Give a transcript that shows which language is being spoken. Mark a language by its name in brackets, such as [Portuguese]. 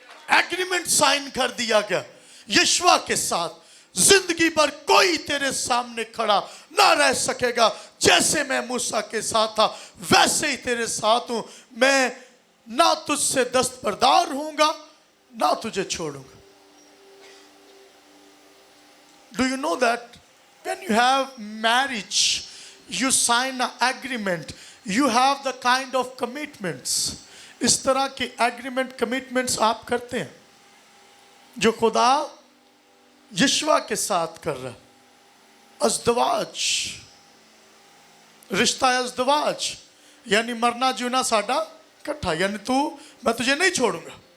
[Hindi] Agreement sign कर दिया गया यशवा के साथ, जिंदगी भर कोई तेरे सामने खड़ा ना रह सकेगा। जैसे मैं मूसा के साथ था वैसे ही तेरे साथ हूं। मैं ना तुझसे दस्तबरदार होऊंगा ना तुझे छोड़ूंगा। [English] Do you know that when you have marriage, you sign an agreement, you have the kind of commitments. [Hindi] इस तरह के एग्रीमेंट कमिटमेंट्स आप करते हैं जो खुदा यशवा के साथ कर रहा है। अज़दवाज, रिश्ता अज़दवाज, यानी मरना जीना साडा इकट्ठा, यानी तू, मैं तुझे नहीं छोड़ूंगा।